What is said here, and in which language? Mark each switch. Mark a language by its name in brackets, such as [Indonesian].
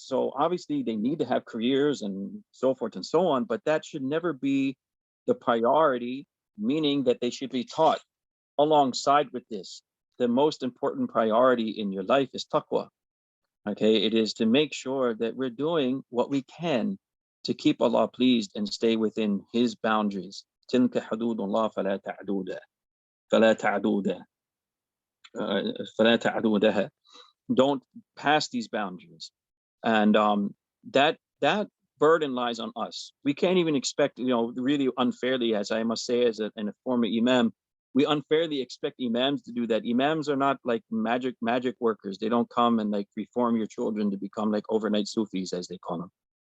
[English] So obviously they need to have careers and so forth and so on, but that should never be the priority, meaning that they should be taught alongside with this. The most important priority in your life is taqwa. Okay, it is to make sure that we're doing what we can to keep Allah pleased and stay within His boundaries. [Arabic] تلك حدود الله فلا تعدوها فلا تعدوها فلا تعدوها. [English] Don't pass these boundaries, and that burden lies on us. We can't even expect, really unfairly, as I must say, as a former imam, we unfairly expect imams to do that. Imams are not like magic workers. They don't come and like reform your children to become like overnight Sufis, as they call them.